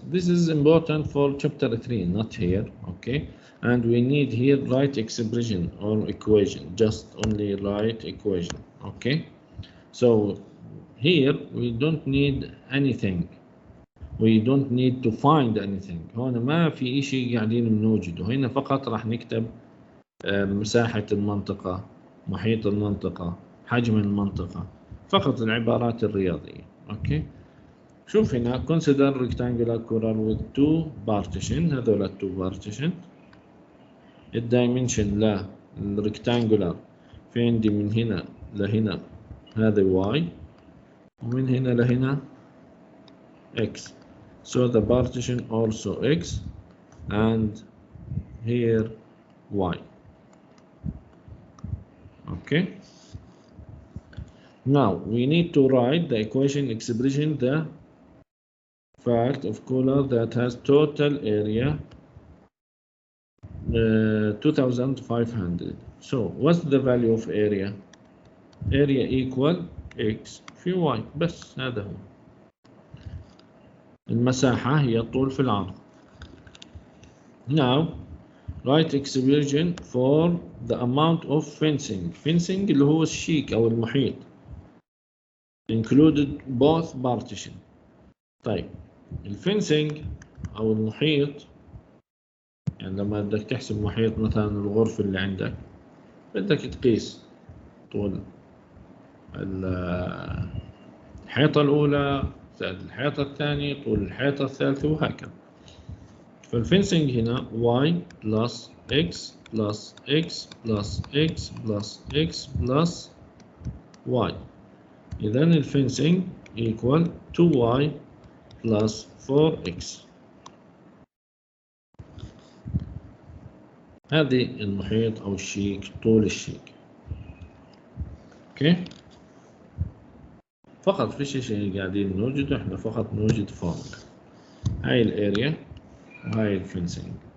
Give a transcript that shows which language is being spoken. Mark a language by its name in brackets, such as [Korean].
[English] This is important for chapter 3, not here. Okay, and we need here right expression or equation, just only right equation. Okay, so here we don't need anything, we don't need to find anything. [Arabic] هون ما في إشي قاعدين بنوجده، هنا فقط راح نكتب مساحة المنطقة، محيط المنطقة، حجم المنطقة، فقط العبارات الرياضية. اوكي، شوف هنا [English] consider rectangular corner with 2 partition، [Arabic] هذول [English] 2 partition. [Arabic] الدايمنشن للريكتانجولار في عندي من هنا لهنا هذا y، ومن هنا لهنا x، [English] so the partition also x and here y. Okay, now we need to write the equation expression the fact of corner that has total area 2500. so what's the value of area? area equal x [Arabic] في [English] y، بس هذا هو. [Arabic] المساحة هي الطول في العرض. [English] now write expression for the amount of fencing. [Arabic] fencing اللي هو الشيك أو المحيط [English] included both partition. [Arabic] طيب الفنسنج أو المحيط، يعني لما بدك تحسب محيط مثلا الغرفة اللي عندك، بدك تقيس طول الحيطة الأولى زائد الحيطة الثانية طول الحيطة الثالثة وهكذا. فالفنسنج هنا [English] y plus x plus x plus x plus x plus y. [Arabic] إذن الفنسنج [English] equal 2y plus 4x. [Arabic] هذه المحيط أو الشيك، طول الشيك. اوكي، فقط فيش شيء قاعدين نوجده، احنا فقط نوجد فورمولا. هاي الاريا وهاي الفنسنج.